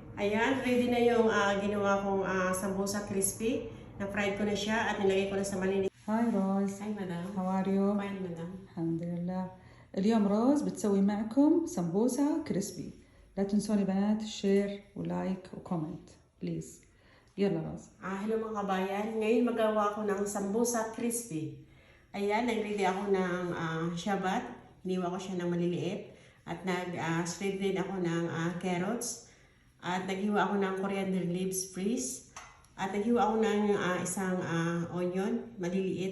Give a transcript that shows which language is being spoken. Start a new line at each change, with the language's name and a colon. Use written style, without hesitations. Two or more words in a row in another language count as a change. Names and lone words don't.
Filipino: Ayan, ready na yung ginawa kong sambusa crispy. Na-fried ko na siya at nilagay ko na sa maliliit.
Arabic: هاي روز.
English: Hi, madam. How are you؟ Fine, madam.
Arabic: الحمد لله. اليوم روز بتسوي معكم سمبوسة كريسبي. لا تنسوني بنات
English: share and like and comment please.
Arabic: يلا روز.
Filipino: Hello mga kabayan. Ngayon magawa ako ng sambusa crispy. Ayan, nag-ready ako ng shabat. Iniwa ko siya ng maliliit. At nag-shred din ako ng carrots. At naghiwa ako ng
English: coriander leaves freeze.
Filipino: At naghiwa ako ng isang onion, maliliit.